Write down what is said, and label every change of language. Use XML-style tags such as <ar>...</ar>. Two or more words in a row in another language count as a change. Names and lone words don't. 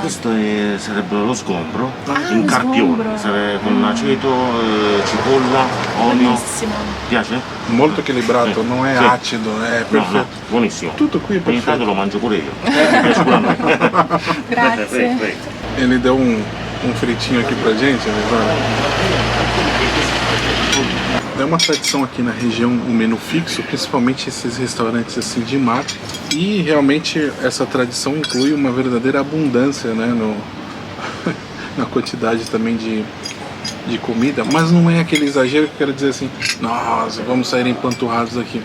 <it>Questo sarebbe lo sgombro in lo carpione, sarebbe con aceto, cipolla, olio. Buonissimo. Piace? Molto equilibrato, non è acido, è perfetto. No, buonissimo. Tutto qui è Ogni tanto perfetto. lo mangio pure io. Piace pure a me. Grazie.</it> <pt>Ele deu um fritinho aqui pra gente, É uma tradição aqui na região o menu fixo, principalmente esses restaurantes assim de mar, e realmente essa tradição inclui uma verdadeira abundância, né, na quantidade também de comida, mas não é aquele exagero que eu quero dizer assim, nossa, vamos sair empanturrados aqui.</pt>